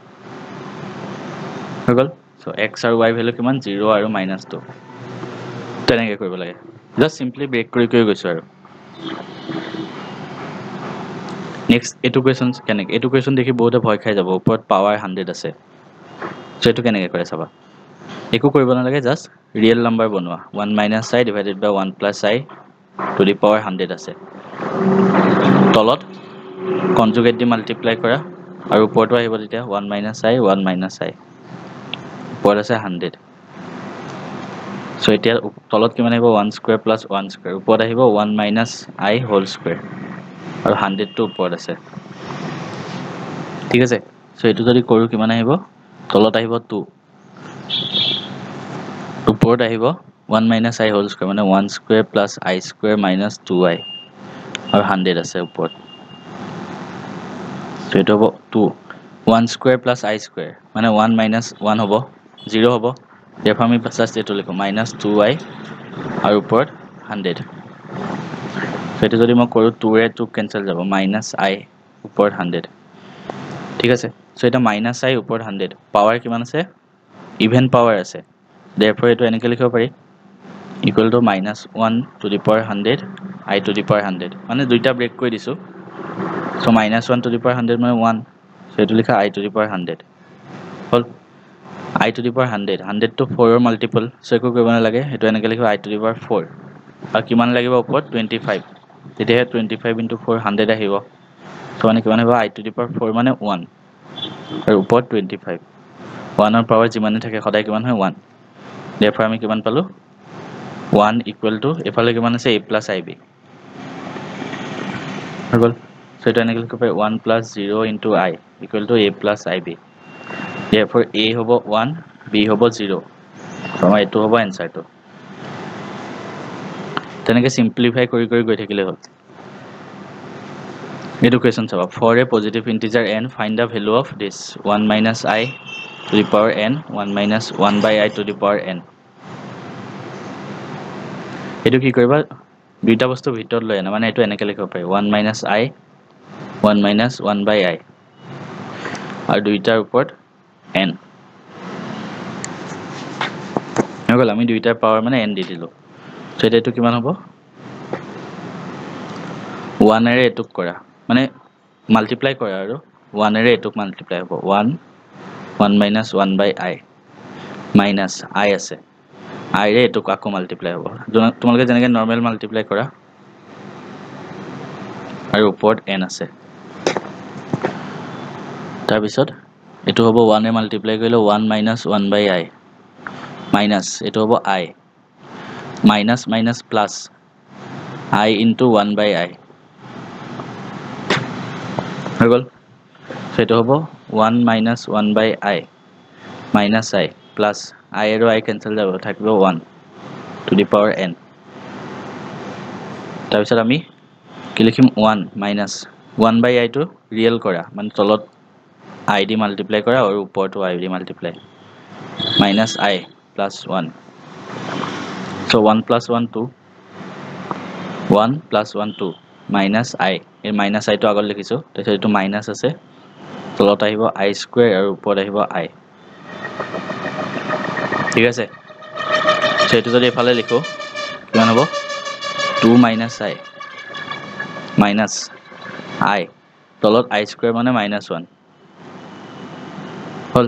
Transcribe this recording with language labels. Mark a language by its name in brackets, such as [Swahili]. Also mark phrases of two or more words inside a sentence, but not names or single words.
[Assamese] হৈ গল সো x আৰু y ভ্যালু কিমান 0 আৰু -2 তেনেকৈ কৰিব লাগে [English] just simply [Assamese] ব্ৰেক কৰি গৈছো আৰু নেক্সট এটো কোৱেশ্চনস কেনেকৈ এটো কোৱেশ্চন দেখি বহুতে ভয় খাই যাব ওপৰত পাৱাৰ 100 আছে সো এটো কেনেকৈ কৰে চাবা একো কৰিব নালাগে [English] just real number [Assamese] বনোৱা 1 [English] minus i divided by 1 plus i to the power 100 [Assamese] আছে তলত কনজুগেট দি মাল্টিপ্লাই কৰা আৰু ওপৰটো আহিব তেতিয়া [English] 1 minus i 1 minus i [Assamese] ওপৰত আছে 100 সো এতিয়া তলত কিমান আহিব [English] 1 square plus 1 square [Assamese] ওপৰত আহিব [English] 1 minus i whole square [Assamese] আৰু 100 টো ওপৰত আছে ঠিক আছে সো এটো যদি কৰো কিমান আহিব তলত আহিব 2 ওপৰত আহিব [English] 1 minus i whole square [Assamese] মানে [English] 1 square plus I square minus 2i [Assamese] আৰু 100 আছে ওপৰত সো এটো হ'ব 2 [English] 1 square plus I square [Assamese] মানে 1 minus 1 হ'ব 0 হ'ব therefore আমি জাস্ট এটো লিখো [English] minus 2i [Assamese] আৰু ওপৰত 100 সো এটো যদি মই কৰো 2 এ 2 ক্যান্সেল যাব [English] minus i [Assamese] ওপৰত 100 ঠিক আছে সো এটা [English] minus i [Assamese] ওপৰত 100 পাৱাৰ কিমান আছে ইভেন পাৱাৰ আছে therefore এটো এনেকৈ লিখিব পাৰি equal [English] to -1 to the power 100 I to the power 100 [Assamese] মানে দুইটা ব্ৰেক কৰি দিছো সো [English] -1 to the power 100 [Assamese] মানে 1 সো এটো লিখা [English] I to the power 100 [Assamese] হল [English] I to the power 100 [Assamese] 100 to 4 ৰ মাল্টিপল সো একো কৰিব নালাগে এটো এনেকৈ লিখিব [English] I to the power 4 [Assamese] আৰু কিমান লাগিব ওপৰত 25 তেতিয়া [English] 25 into 4 [Assamese] 100 আহিব সো মানে কিমান হ'ব [English] I to the power 4 [Assamese] মানে 1 আৰু ওপৰত 25 1 ৰ পাৱাৰ যিমানে থাকে সদায় কিমান হয় 1 therefore আমি কিমান পালো [English] 1 equal to [Assamese] এফালে কিমান আছে [English] a plus ib [Assamese] হৈ গল সো এটা এনেকৈ লিখিব পাৰি [English] 1 plus 0 into I equal to a plus ib [Assamese] therefore a হ'ব 1 b হ'ব 0 সো আমাৰ এটো হ'ব এনসাৰটো তেনেকৈ সিম্পলিফাই কৰি গৈ থাকিলে হ'ল এটো কোৱেশ্চন চাবা [English] for a positive integer n find the value of this 1 minus I to the power n [Assamese] 1 minus 1 by I to the power n এটো কি কৰিবা দুইটা বস্তু ভিতৰত লৈ আনা মানে এটো এনেকৈ লিখিব পাৰি [English] 1 minus I 1 minus 1 by I [Assamese] আৰু দুইটাৰ ওপৰত n নহল আমি দুইটাৰ পাৱাৰ মানে n দি দিলো সো এটো কিমান হ'ব 1 এৰে এটুক কৰা মানে মাল্টিপ্লাই কৰা আৰু 1 এৰে এটুক মাল্টিপ্লাই হ'ব [English] 1 minus 1 by I minus I [Assamese] আছে I ৰে এটুক আকৌ মাল্টিপ্লাই হ'ব তোমালোকে যেনেকৈ নরমাল মাল্টিপ্লাই কৰা আৰু ওপৰত n আছে তাৰ পিছত এটো হ'ব 1 এ মাল্টিপ্লাই কৰিলে [English] 1 minus 1 by I minus [Assamese] এটো হ'ব I [English] minus minus plus I into 1 by I [Assamese] হৈ গল সো এটো হ'ব [English] 1 minus 1 by I minus I plus I [Assamese] আৰু [English] I cancel [Assamese] যাব থাকিব [English] 1 to the power n [Assamese] তাৰ পিছত আমি কি লিখিম [English] 1 minus 1 by I to real [Assamese] কৰা মানে তলত I দি multiply কৰা আৰু ওপৰটো I দি multiply [English] minus I plus 1 so 1 plus 1 2 1 plus 1 2 minus I [Assamese] এই [English] minus I to [Assamese] আগত লিখিছো তাৰপিছত এটো minus আছে তলত আহিব [English] I square [Assamese] আৰু ওপৰত আহিব I ঠিক আছে সো এটো যদি এফালে লিখো কিমান হ'ব [English] 2 minus I minus I [Assamese] তলত [English] I square [Assamese] মানে [English] minus 1 [Assamese] হল